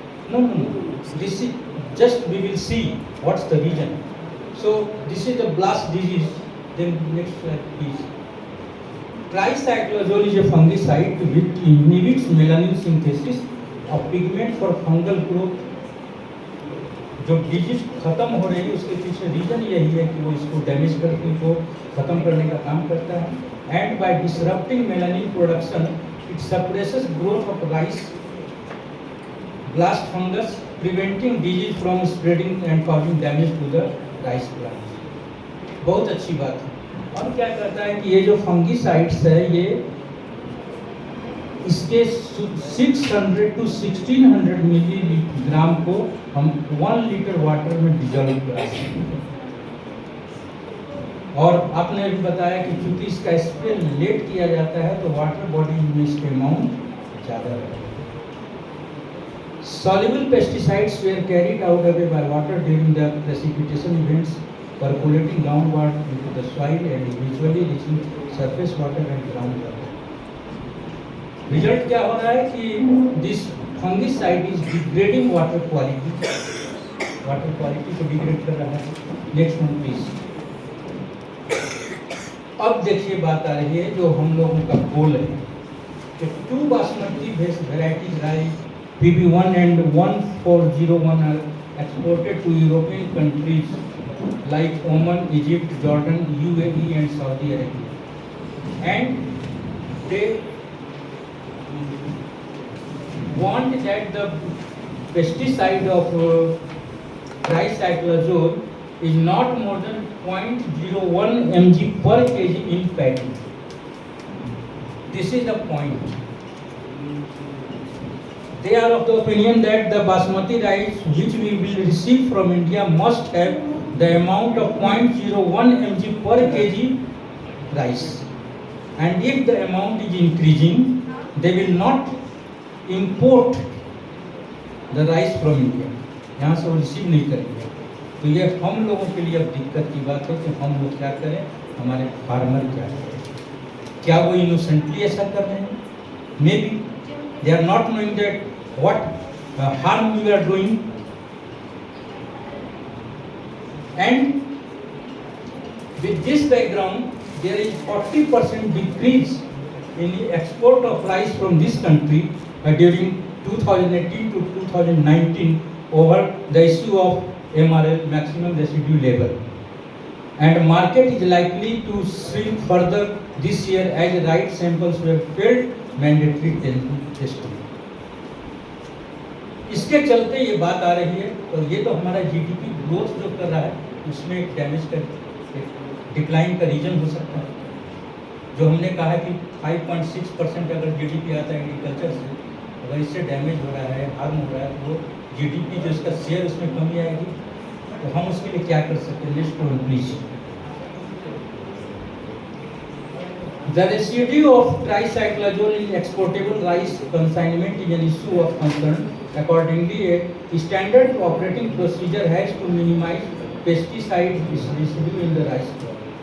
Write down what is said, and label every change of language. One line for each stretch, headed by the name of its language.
English: No. This is just we will see what's the reason. So this is the blast disease. Then next slide, please. Tricyclazole is a fungicide which inhibits melanin synthesis, a pigment for fungal growth.
Hindi: जो disease खत्म हो रही है उसके पीछे reason यही है कि वो इसको डैमेज करके को खत्म करने का काम करता है
English: And by disrupting melanin production it suppresses growth of rice blast fungus preventing disease from spreading and causing damage to the rice plant.
Hindi: बहुत अच्छी बात है। और क्या करता है कि ये जो फंगीसाइड्स है ये इसके 600 to 1600 मिलीग्राम को हम 1 लीटर वाटर में डिजोल्व कराते हैं। और आपने अभी बताया कि चूंकि इसका स्प्रे लेट किया जाता है तो वाटर बॉडी में इसके अमाउंट ज़्यादा रहता है।
English: Soluble pesticides were carried out away by water during the precipitation events, percolating downward into the soil and eventually reaching surface water and groundwater.
Hindi: Result क्या हो रहा है कि
English: this fungicide is degrading water quality
Hindi: को degrade कर रहा है।
English: Next one please.
Hindi: अब देखिए बात आ रही है जो हम लोगों का गोल है कि
English: 2 basmati varieties rice PB1 and 1401 are exported to European countries like Oman, Egypt, Jordan, UAE and Saudi Arabia, and they want that the pesticide of tricyclazole is not more than 0.01 mg per kg in paddy. This is the point. They are of the opinion that the basmati rice which we will receive from India must have the amount of 0.01 mg per kg rice, and if the amount is increasing they will not import the rice from India,
Hindi: यहाँ से वो receive नहीं करेंगे। तो ये हम लोगों के लिए अब दिक्कत की बात है कि हम लोग क्या करें, हमारे फार्मर क्या करें। क्या वो इनोसेंटली ऐसा कर रहे हैं?
English: Maybe they are not knowing that what harm we are doing, and with this background there is 40% decrease in the export of rice from this country during 2018 to 2019 over the issue of MRL, maximum residue level, and market is likely to shrink further this year as right samples were failed mandatory testing.
Hindi: इसके चलते ये बात आ रही है और ये तो हमारा जीडीपी ग्रोथ जो कर रहा है उसमें एक डैमेज का डिक्लाइन का रीजन हो सकता है। जो हमने कहा कि 5.6% अगर जीडीपी आता है एग्रीकल्चर से, अगर इससे डैमेज हो रहा है, हार्म हो रहा है, तो जीडीपी जो इसका शेयर उसमें कमी आएगी। तो हम उसके लिए क्या कर सकते हैं?
English: Next one please. The residue of tricyclazole in exportable rice consignment is an issue of concern. Accordingly, a standard operating procedure has to minimize pesticide residue in the rice crop.